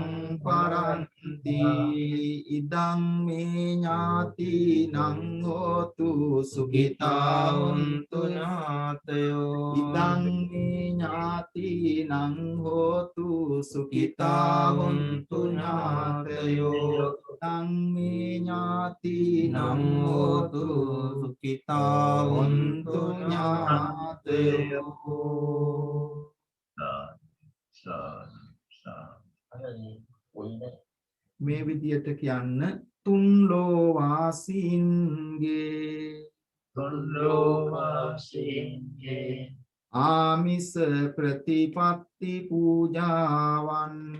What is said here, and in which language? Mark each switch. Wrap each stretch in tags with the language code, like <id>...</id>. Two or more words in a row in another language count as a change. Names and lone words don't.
<pi>පරන්ති ඉදං මේ ඥාතිනං හෝතු සුඛිතා හොන්තු ඥාතයෝ ඉදං මේ ඥාතිනං හෝතු සුඛිතා හොන්තු ඥාතයෝ ඉදං මේ ඥාතිනං හෝතු සුඛිතා හොන්තු</pi> <si>ඥාතයෝ මේ විදියට කියන්න තුන් ලෝවාසීන්ගේ ආමිස ප්‍රතිපත්ති පූජාවන්</si>